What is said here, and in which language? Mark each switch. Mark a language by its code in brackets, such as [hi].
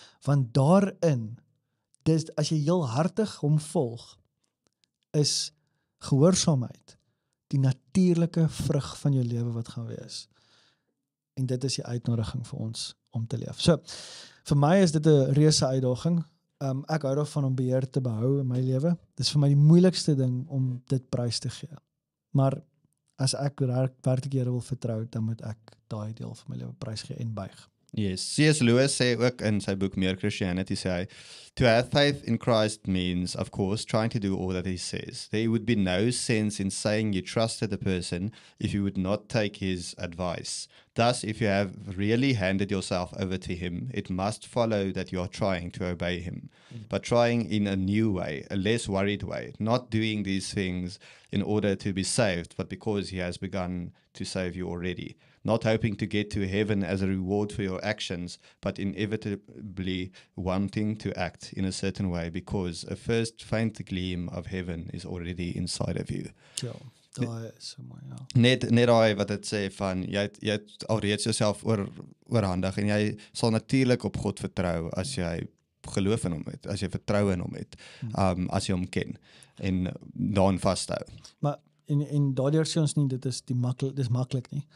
[af] Want daarin, as jy heel hartig hom volg, is gehoorsaamheid die natuurlike vrug van jou lewe wat gaan wees. En dit is die uitnodiging vir ons om te leef. So, vir my is dit 'n reuse uitdaging. Ek hou daarvan om beheer te behou in my lewe. Dit is vir my die moeilikste ding om dit prys te gee. Maar as ek werklik Here wil vertrou, dan moet ek daai deel van my lewe prys gee en buig. [en] Yes, C.S. Lewis [af] sê ook in sy boek [en] Mere Christianity, [af] sê hy, [en] to have faith in Christ means, of course, trying to do all that he says. There would be no sense in saying you trusted a person if you would not take his advice. Thus, if you have really handed yourself over to him, it must follow that you are trying to obey him, but trying in a new way, a less worried way, not doing these things in order to be saved, but because he has begun to save you already. Not hoping to get to heaven as a reward for your actions, but inevitably wanting to act in a certain way because a first faint gleam of heaven is already inside of you. [af] Ja, daai is so mooi, ja. Net daai wat dit sê van, jy het alreeds jouself oorhandig en jy sal natuurlik op God vertrou as jy geloof in hom het, as jy vertrou in hom het, as jy hom ken en daarin vasthou. Maar en daardeur sê ons nie, dis maklik nie.